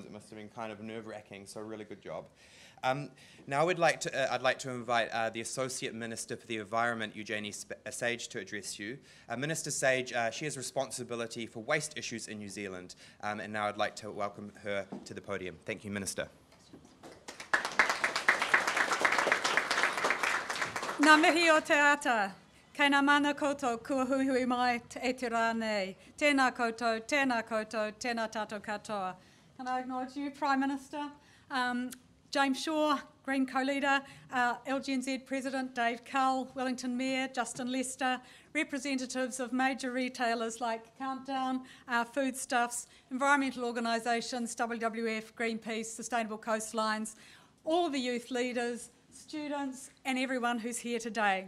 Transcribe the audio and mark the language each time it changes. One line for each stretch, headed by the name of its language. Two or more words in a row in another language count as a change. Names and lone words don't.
English: It must have been kind of nerve-wracking, so really good job. Now I'd like to invite the Associate Minister for the Environment, Eugenie Sage, to address you. Minister Sage, she has responsibility for waste issues in New Zealand, and now I'd like to welcome her to the podium. Thank you, Minister.
Māori: Ngā mihi o te ata, kei ngā mana koutou kua huihui mai e te rā nei. Tēnā koutou, tēnā tātou katoa.
English: Can I acknowledge you, Prime Minister? James Shaw, Green co-leader, LGNZ President Dave Cull, Wellington Mayor Justin Lester, representatives of major retailers like Countdown, Foodstuffs, environmental organisations, WWF, Greenpeace, Sustainable Coastlines, all the youth leaders, students and everyone who's here today.